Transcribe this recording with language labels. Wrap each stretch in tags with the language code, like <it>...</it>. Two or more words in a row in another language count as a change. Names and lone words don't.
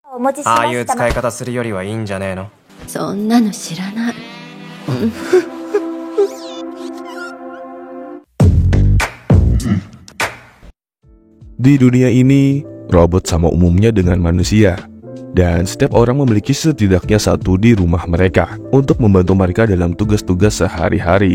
<ja>ああいう使い方するよりはいいんじゃねえの。そんなの知らない。</ja> <id>Di dunia ini, robot sama umumnya dengan manusia. Dan setiap orang memiliki setidaknya satu di rumah mereka untuk membantu mereka dalam tugas-tugas sehari-hari.</id>